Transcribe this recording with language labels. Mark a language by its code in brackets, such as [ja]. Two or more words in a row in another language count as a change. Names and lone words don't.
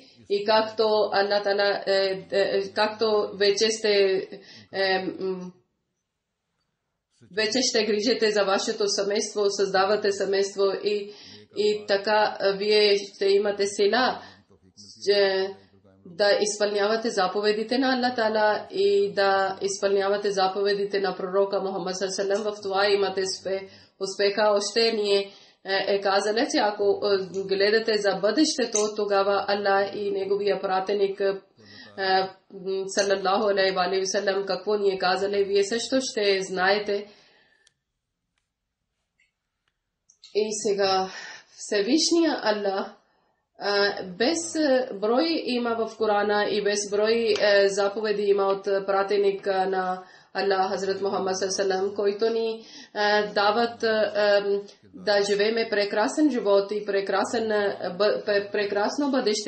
[bg] И както Аллах Таала, както вече ще грижите за вашето семейство, създавате семейство и така вие ще имате сила да изпълнявате заповедите на Аллах Таала и да изпълнявате заповедите на пророка Мухаммад [ar] صلى الله عليه وسلم. [bg] В това имате успеха. Още ни е казали, че ако гледате за бъдещето, тогава Аллах и неговия пратеник [ar] صلى الله عليه وسلم [bg] какво ни е казали, вие също ще знаете. И сега Всевишния Аллах без брой има в Корана и без брой заповеди има от пратеник на Аллах Хазрат Мухаммад саллаллаху, които ни дават да живееме прекрасен живот и прекрасно бъдеще.